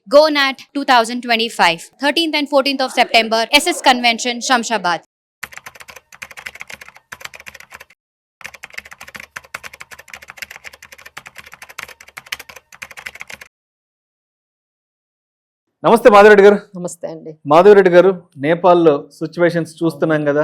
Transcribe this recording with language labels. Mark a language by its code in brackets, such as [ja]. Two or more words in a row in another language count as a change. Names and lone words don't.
[en] GoNat 2025, 13th and 14th of September, SS Convention, Shamshabad. [te] నమస్తే మాధవరెడ్డి గారు. నమస్తే అండి. మాధవరెడ్డి గారు, నేపాల్లో సిచ్యువేషన్స్ చూస్తున్నాం కదా.